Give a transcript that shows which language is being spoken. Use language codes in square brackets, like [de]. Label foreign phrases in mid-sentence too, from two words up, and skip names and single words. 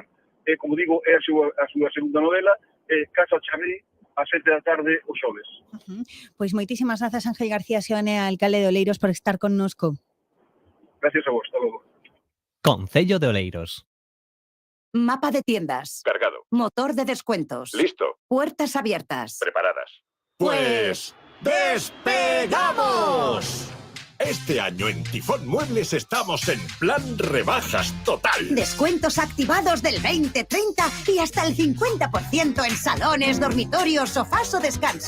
[gl] Como digo, é a súa segunda novela, Casa Chavé, a 7 da tarde o xoves. Pois moitísimas grazas, Ángel García Seoane, alcalde de Oleiros, por estar connosco. Gracias a vos, hasta logo. Concello de Oleiros. [es] Mapa de tiendas. Cargado. Motor de descuentos. Listo. Puertas abiertas. Preparadas. Pues ¡despegamos! Este año en Tifón Muebles estamos en plan rebajas total. Descuentos activados del 20, 30 y hasta el 50% en salones, dormitorios, sofás o descanso.